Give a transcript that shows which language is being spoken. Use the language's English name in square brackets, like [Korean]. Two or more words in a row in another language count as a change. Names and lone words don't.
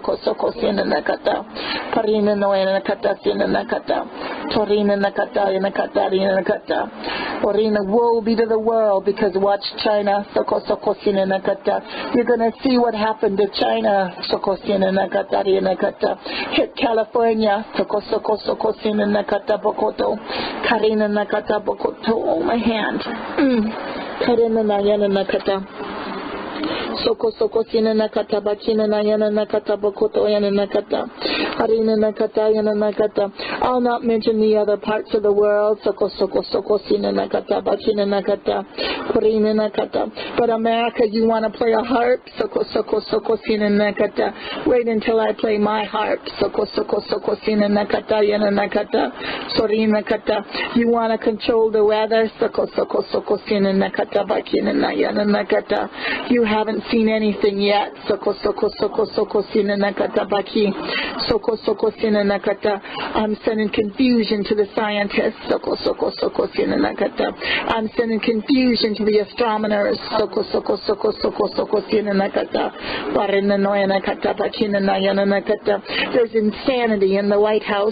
[English] Woe be to the world, because watch China. You're going to see what happened to China. Hit California. Oh, my hand. Soko sina nakata bakina na yana nakata bokoto yana nakata harina nakata yana nakata. I'll not mention the other parts of the world. Soko sina nakata bakina nakata kurina nakata. But America, you want to play a harp? Soko sina nakata. Wait until I play my harp. Soko sina nakata yana nakata sorina nakata. You want to control the weather? Soko sina nakata bakina na yana nakata. You haven't seen anything yet. I'm sending confusion to the scientists. I'm sending confusion to the astronomers. There's insanity in the White House.